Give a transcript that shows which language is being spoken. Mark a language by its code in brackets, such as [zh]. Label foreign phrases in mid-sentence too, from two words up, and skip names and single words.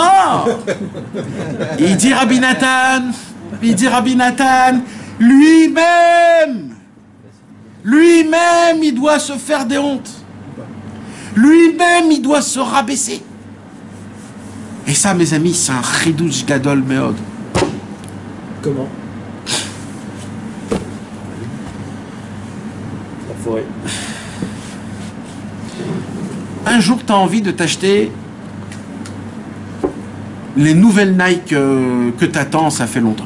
[fr] Il dit Rabbi Nathan, lui-même, il doit se faire des hontes. Lui-même, il doit se rabaisser. Et ça, mes amis, c'est un [he] חידוש גדול מאוד. [fr] Comment? La forêt. Un jour, tu as envie de t'acheter les nouvelles Nike que tu attends, ça fait longtemps.